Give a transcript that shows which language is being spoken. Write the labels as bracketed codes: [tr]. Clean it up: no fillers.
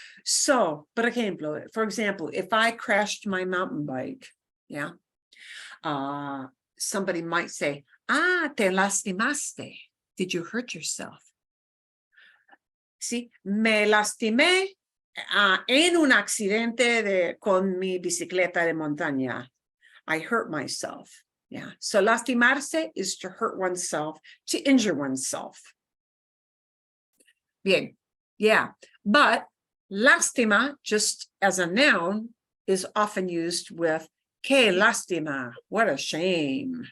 [en] So, for example, if I crashed my mountain bike, yeah, somebody might say, [es] te lastimaste. [en] Did you hurt yourself? See, [es] me lastimé En un accidente con mi bicicleta de montaña. [en] I hurt myself. Yeah. So lastimarse is to hurt oneself, to injure oneself. Bien. Yeah. But lástima, just as a noun, is often used with [es] que lástima. [en] What a shame.